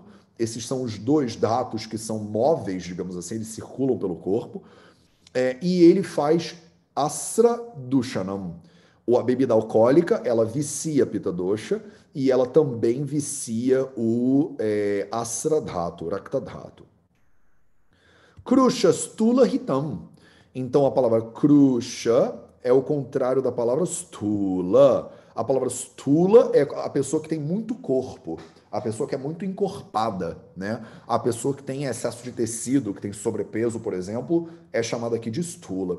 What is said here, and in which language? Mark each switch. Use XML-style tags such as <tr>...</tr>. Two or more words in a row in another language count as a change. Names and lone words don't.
<pt>Esses são os dois dhatus que são móveis, digamos assim, eles circulam pelo corpo. E ele faz</pt> <sa>asra dushanam.</sa> <pt>A bebida alcoólica, ela vicia a</pt> <sa>pita dosha</sa> <pt>e ela também vicia o</pt> <sa>asra dhatu, rakta dhatu. Krusha stula hitam.</sa> <pt>Então a palavra krusha é o contrário da palavra stula. A palavra stula é a pessoa que tem muito corpo, a pessoa que é muito encorpada, né? A pessoa que tem excesso de tecido, que tem sobrepeso, por exemplo, é chamada aqui de stula.</pt>